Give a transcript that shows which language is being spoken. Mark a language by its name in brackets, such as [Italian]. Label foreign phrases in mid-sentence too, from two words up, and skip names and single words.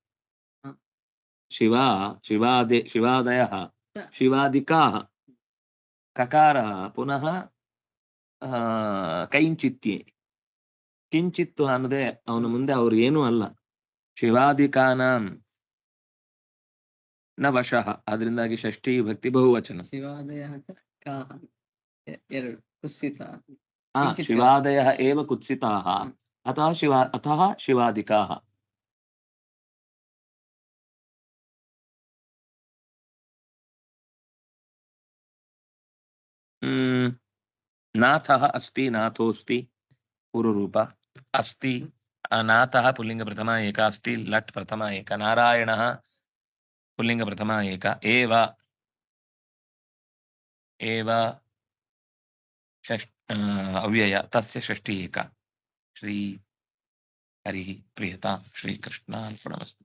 [Sanskrit] ಶಿವಾದಯಃ ಶಿವಾದಿಕಾಃ, ಕಕಾರ ಪುನಃ ಕೈಂಚಿತ್ಯೆ, [Kannada] ಕಿಂಚಿತ್ತು ಅನ್ನದೆ ಅವನ ಮುಂದೆ ಅವ್ರು ಏನೂ ಅಲ್ಲ. [Sanskrit] ಶಿವಾದಿಕಾನಾಂ ನ ವಶಃ, [Kannada] ಅದರಿಂದಾಗಿ ಷಷ್ಠಿ ಭಕ್ತಿ ಬಹುವಚನ. [Sanskrit] ಶಿವಾದಯ ಏವ ಕುತ್ಸಿತಾಃ ಅತಃ ಶಿವಾದಿಕಾಃ. ನಾಥಃ ಅಸ್ತಿ ನಾಥೋಸ್ತಿ ಪೂರ್ವರೂಪ, ಅಸ್ತಿ ನಾಥಃ ಪುಲ್ಲಿಂಗ ಪ್ರಥಮ ಏಕ, ಅಸ್ತಿ ಲಟ್ ಪ್ರಥಮ ಏಕ, ನಾರಾಯಣಃ ಪುಲ್ಲಿಂಗ ಪ್ರಥಮ ಏಕ, ಏವ ಅವ್ಯಯ ತಸ್ಯ ಷಷ್ಠಿ ಏಕ. ಶ್ರೀ ಹರಿ ಪ್ರಿಯತಾ ಶ್ರೀಕೃಷ್ಣ ಅರ್ಪಣಮಸ್ತು.